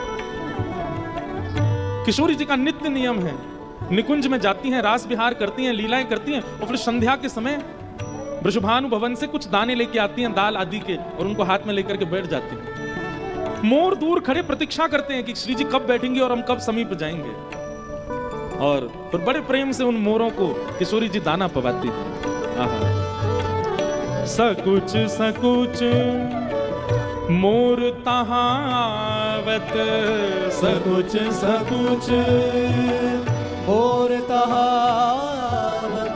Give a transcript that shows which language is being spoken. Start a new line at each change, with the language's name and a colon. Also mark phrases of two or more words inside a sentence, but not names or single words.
Hindi: किशोरी जी का नित्य नियम है, निकुंज में जाती हैं, रास विहार करती हैं, लीलाएं करती हैं और फिर संध्या के समय वृषभानु भवन से कुछ दाने लेके आती हैं दाल आदि के और उनको हाथ में लेकर के बैठ जाती हैं। मोर दूर खड़े प्रतीक्षा करते हैं कि श्री जी कब बैठेंगे और हम कब समीप जाएंगे, और फिर बड़े प्रेम से उन मोरों को किशोरी जी दाना पवाती है। सकुच सकुच मोर तहावत, सकुच सकुच मोर तहावत,